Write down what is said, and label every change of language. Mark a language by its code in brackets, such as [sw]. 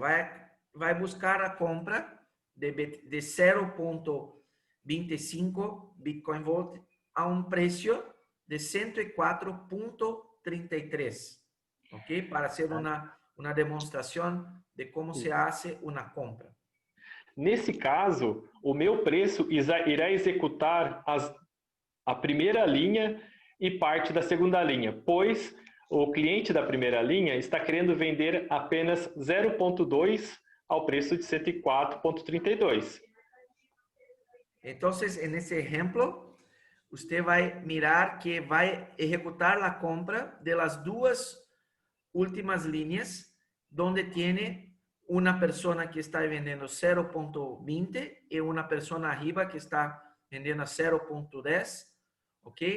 [es] Va a buscar la compra de 0.25 Bitcoin Volt a un precio de 104.33, ¿ok? Para hacer una demonstración de cómo se hace una compra. [pt] Nesse caso, o meu preço irá executar a primeira linha e parte da segunda linha, pois o cliente da primeira linha está querendo vender apenas 0,2 ao preço de 104,32. [es] Entonces, en ese ejemplo, usted va a mirar que va a ejecutar la compra de las dos últimas líneas donde tiene una persona que está vendiendo 0.20 y una persona arriba que está vendiendo a 0.10, ¿ok?